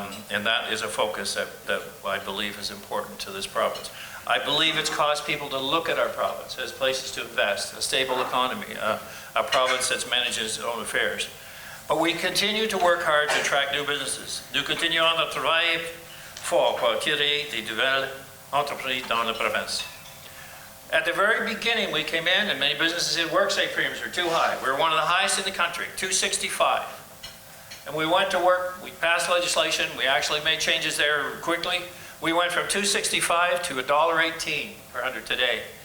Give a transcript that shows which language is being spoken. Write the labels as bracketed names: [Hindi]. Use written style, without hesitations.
[English] And that is a focus that I believe is important to this province. I believe it's caused people to look at our province as places to invest, a stable economy, a province that manages its own affairs. But we continue to work hard to attract new businesses. [French] Nous continuons à travailler fort pour attirer des nouvelles entreprises dans la province. [English] At the very beginning, we came in and many businesses said worksite premiums are too high. We were one of the highest in the country, $265. And we went to work, we passed legislation, we actually made changes there quickly. We went from $265 to $1.18 per hundred today.